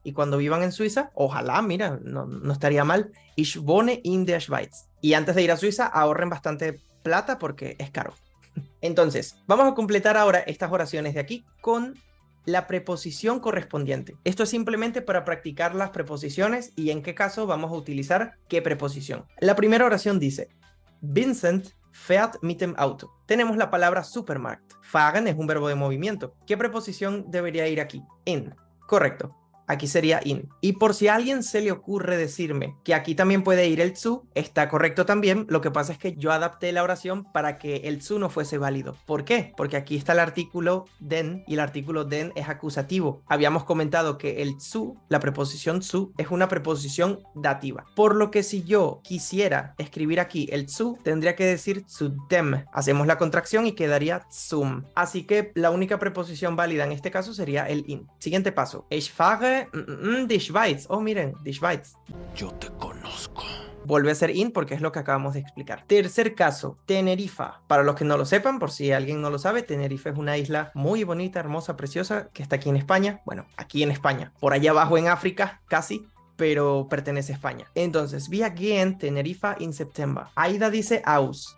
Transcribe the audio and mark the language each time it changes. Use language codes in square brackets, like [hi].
[es] Y cuando vivan en Suiza, ojalá, mira, no estaría mal, [de] ich wohne in der Schweiz. [es] Y antes de ir a Suiza, ahorren bastante plata porque es caro. Entonces, vamos a completar ahora estas oraciones de aquí con la preposición correspondiente. Esto es simplemente para practicar las preposiciones y en qué caso vamos a utilizar qué preposición. La primera oración dice, [de] Vincent fährt mit dem Auto. [es] Tenemos la palabra Supermarkt. Fahren es un verbo de movimiento. ¿Qué preposición debería ir aquí? In. Correcto. Aquí sería in. Y por si a alguien se le ocurre decirme que aquí también puede ir el zu, está correcto también. Lo que pasa es que yo adapté la oración para que el zu no fuese válido. ¿Por qué? Porque aquí está el artículo den y el artículo den es acusativo. Habíamos comentado que el zu, la preposición zu, es una preposición dativa. Por lo que si yo quisiera escribir aquí el zu, tendría que decir zu dem. Hacemos la contracción y quedaría zum. Así que la única preposición válida en este caso sería el in. Siguiente paso. [de] Ich fahre die Schweiz. [es] Oh, miren, die Schweiz. Yo te conozco. vuelve a ser in porque es lo que acabamos de explicar. Tercer caso, Tenerife. Para los que no lo sepan, por si alguien no lo sabe, Tenerife es una isla muy bonita, hermosa, preciosa, que está aquí en España. Bueno, aquí en España. Por allá abajo en África, casi, pero pertenece a España. Entonces, vi again Tenerife in September. Aida dice aus.